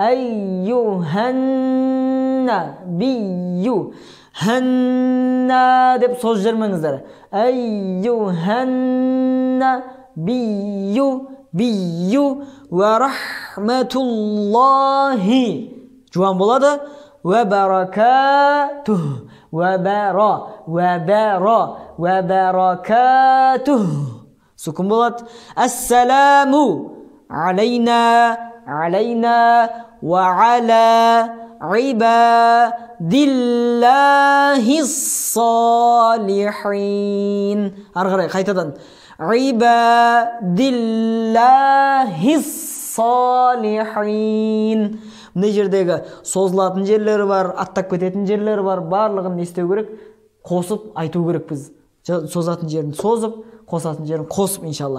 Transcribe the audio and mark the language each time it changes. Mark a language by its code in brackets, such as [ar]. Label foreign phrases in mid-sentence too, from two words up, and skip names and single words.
[ar] أيها النبي. [kk] Хәнна деп соз жүрмеңіздер. [ar] أيها النبي. النبي ورحمة الله. [kk] Жуан болады. [ar] وبركاته. وبر وبر وبركاته. [kk] Сүкін болады. [ar] السلام علينا. Алейна. وعلى عباد الله الصالحين. [kk] Ары қарай қайтадан. [ar] عباد الله الصالحين. [kk] Мына жердегі созылатын жерлері бар, аттап кететін жерлері бар, барлығын не істеу керек? Қосып айту керек біз. Созатын жерін созып, қосатын жерін қосып, иншалла.